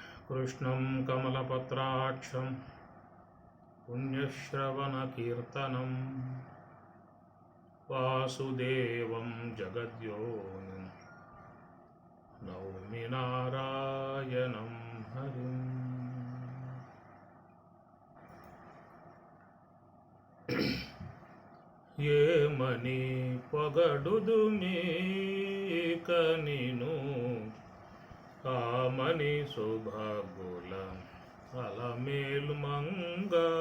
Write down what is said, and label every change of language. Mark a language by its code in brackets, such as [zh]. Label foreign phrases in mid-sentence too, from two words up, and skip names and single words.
[sa] कृष्णं कमलपत्राक्षं पुण्यश्रवणकीर्तनं वासुदेवं जगद्योनिं नौमि नारायणं हरिम्। [te] ఏమని పొగడుదుమే ఇక నిను ఆమని శుభగుల అలమేలు మంగ